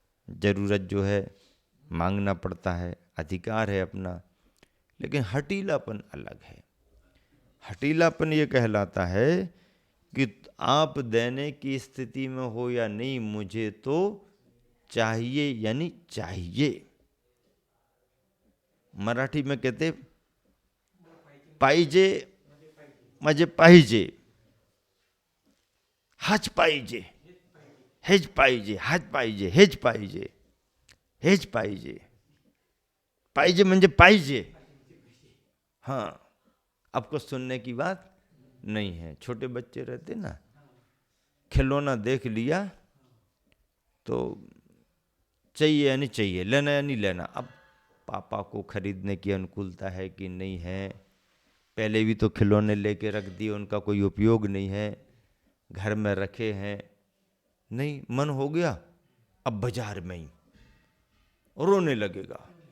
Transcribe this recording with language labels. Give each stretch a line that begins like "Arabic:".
Hindi: जरूरत जो है मांगना पड़ता है, अधिकार है अपना। लेकिन हटीलापन अलग है। हटीलापन ये कहलाता है कि आप देने की स्थिति में हो या नहीं, मुझे तो चाहिए, यानी चाहिए। मराठी में कहते
Marathi: पाहिजे म्हणजे पाहिजे, हाच पाहिजे, हेच पाहिजे, हाच पाहिजे, हेच पाहिजे, हेच पाहिजे। पाहिजे म्हणजे पाहिजे।
Hindi: हाँ, आपको सुनने की बात नहीं है। छोटे बच्चे रहते ना, खिलौना देख लिया तो चाहिए या नहीं चाहिए, लेना या नहीं लेना। अब पापा को खरीदने की अनुकूलता है कि नहीं है, पहले भी तो खिलौने लेके रख दिए, उनका कोई उपयोग नहीं है, घर में रखे हैं, नहीं मन हो गया, अब बाजार में ही रोने लगेगा।